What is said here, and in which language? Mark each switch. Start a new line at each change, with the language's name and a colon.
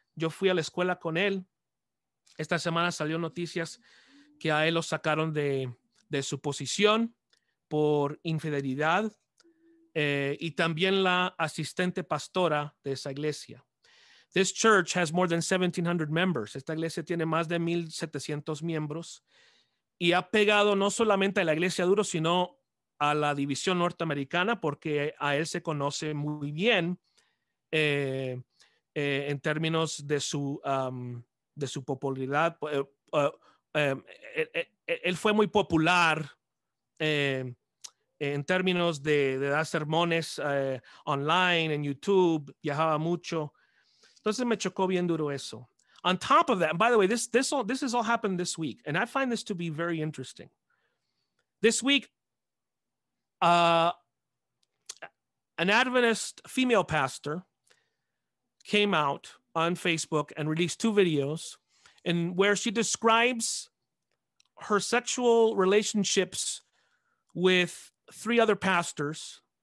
Spanish: Yo fui a la escuela con él. Esta semana salió noticias que a él lo sacaron de su posición por infidelidad, y también la asistente pastora de esa iglesia.
English: This church has more than 1,700 members.
Spanish: Esta iglesia tiene más de 1,700 miembros y ha pegado no solamente a la iglesia duro, sino a la división norteamericana, porque a él se conoce muy bien en términos de su popularidad. Él fue muy popular en términos de dar sermones online, en YouTube, viajaba mucho. Entonces me chocó bien duro eso.
English: On top of that, and by the way, this has all happened this week, and I find this to be very interesting. This week, an Adventist female pastor came out on Facebook and released 2 videos in where she describes her sexual relationships with 3 other pastors.